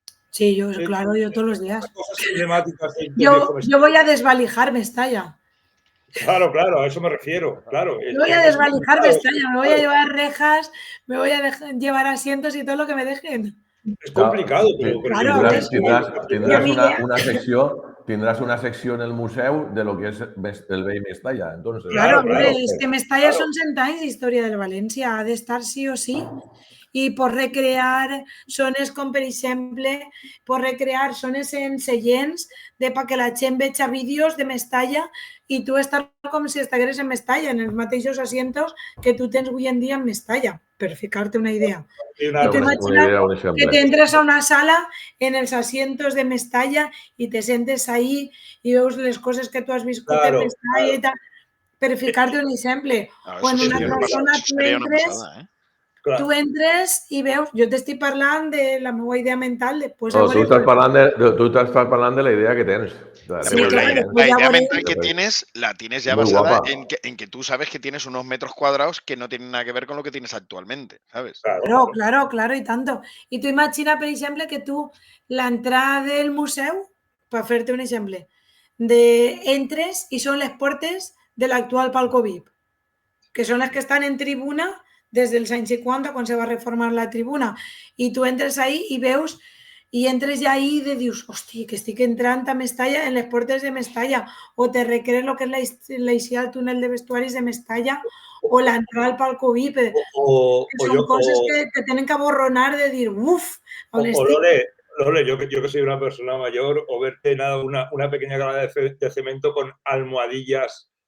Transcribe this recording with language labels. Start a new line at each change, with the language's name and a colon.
Spanish: Sí, claro, yo todos los días. Cosas emblemáticas yo voy a desvalijar Mestalla. Claro, a eso me refiero, claro. Yo voy a desvalijar Mestalla, me voy a llevar rejas, me voy a llevar asientos y todo lo que me dejen. Es complicado, pero claro,
Catalan: tindràs una secció en el museu de lo que és el vell Mestalla.
Spanish: Entonces,
Catalan: claro, és que Mestalla són 100 anys d'història del València, ha d'estar sí o sí. I pots recrear zones com, per exemple, pots recrear zones en seients perquè la gent veja vídeos de Mestalla i tu estàs com si estigueres en Mestalla, en els mateixos asientos que tu tens avui en dia en Mestalla, per ficar-te una idea. I t'imagines que t'entres a una sala en els asientos de Mestalla i te sentes ahí i veus les coses que tu has viscut en Mestalla i tal, per ficar-te un exemple. O en una altra zona tu entres i veus, jo t'estic parlant de la meva idea mental. Tu estàs parlant de la idea que tens.
Spanish: Sí, claro, la idea mental que tienes, la tienes ya basada en que tú sabes que tienes unos metros cuadrados que no tienen nada que ver con lo que tienes actualmente, ¿sabes? Claro, y tanto.
Catalan: I tu imagina, per exemple, que tu l'entrada del museu, per fer-te un exemple, entres i són les portes de l'actual palco VIP, que són les que estan en tribuna des dels anys 50, quan se va reformar la tribuna, i tu entres ahí i veus, i entres ja ahí i dius, hòstia, que estic entrant a Mestalla, en les portes de Mestalla, o te recrees el que és l'eixida al túnel de vestuaris de Mestalla, o l'entrada al palco VIP. Són coses que tenen que aborronar de dir, uf, on estic.
Spanish: Lole, yo que soy una persona mayor, o verte una pequeña grada de cemento con almohadillas.